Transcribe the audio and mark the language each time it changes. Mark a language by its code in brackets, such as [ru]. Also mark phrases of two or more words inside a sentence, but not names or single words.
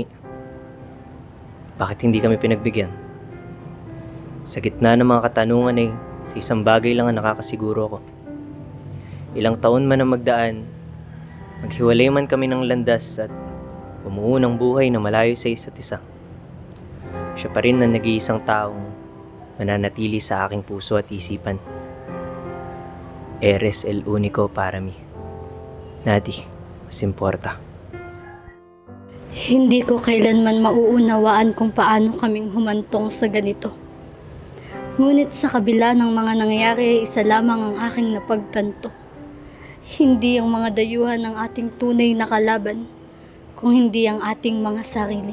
[tl] Bakit hindi kami pinagbigyan? Sa gitna ng mga katanungan ay sa isang bagay lang ang nakakasiguro ako. Ilang taon man ang magdaan, maghiwalay man kami ng landas at bumuo ng buhay na malayo sa isa't isa, siya pa rin ang nag-iisang taong mananatili sa aking puso at isipan. [es] Eres el único para mí. Nadie mas importa. [tl] Hindi ko kailanman mauunawaan kung paano kaming humantong sa ganito. Ngunit sa kabila ng mga nangyari, isa lamang ang aking napagtanto. Hindi ang mga dayuhan ng ating tunay na kalaban, kung hindi ang ating mga sarili.